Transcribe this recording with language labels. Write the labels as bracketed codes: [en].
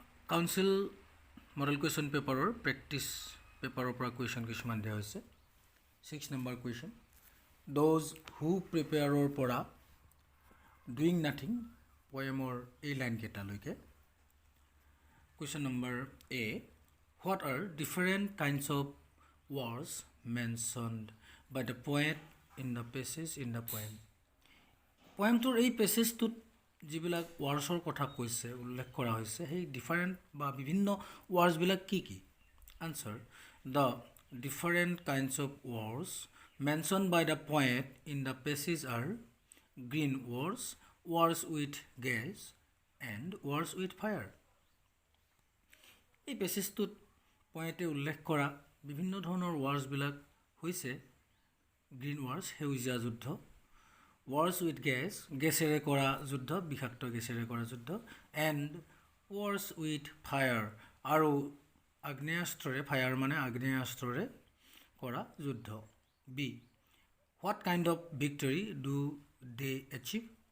[as] Council model question পেপাৰৰ practice পেপাৰৰ পৰা কুৱেশ্যন কিছুমান দিয়া হৈছে 6 number question [en] those who prepare [as] ৰ পৰা [en] doing nothing [as] poemৰ এই লাইন কেইটালৈকে [en] Question number A. What are different kinds of words mentioned by the poet in the passage in the poem? [as] Poemটোৰ এই পেছেজটোত যিবিলাক ৱাৰ্ডছৰ কথা কৈছে উল্লেখ কৰা হৈছে সেই ডিফাৰেণ্ট বা বিভিন্ন ৱাৰ্ডছবিলাক কি কি answer [en] The different kinds of words mentioned by the poet in the passage are green words, words with gas, and words with fire. [as] এই পেছেজটোত পয়েটে উল্লেখ কৰা বিভিন্ন ধৰণৰ ৱাৰ্ডছবিলাক হৈছে গ্ৰীণ ৱাৰ্ডছ সেউজীয়া যুদ্ধ ৱাৰ্ডছ উইথ গেছেৰে কৰা যুদ্ধ বিষাক্ত গেছেৰে কৰা যুদ্ধ এণ্ড ৱাৰ্ডছ উইথ ফায়াৰ আৰু আগ্নেয়াস্ত্ৰৰে ফায়াৰ মানে আগ্নেয়াস্ত্ৰৰে কৰা যুদ্ধ B what kind of victory do they achieve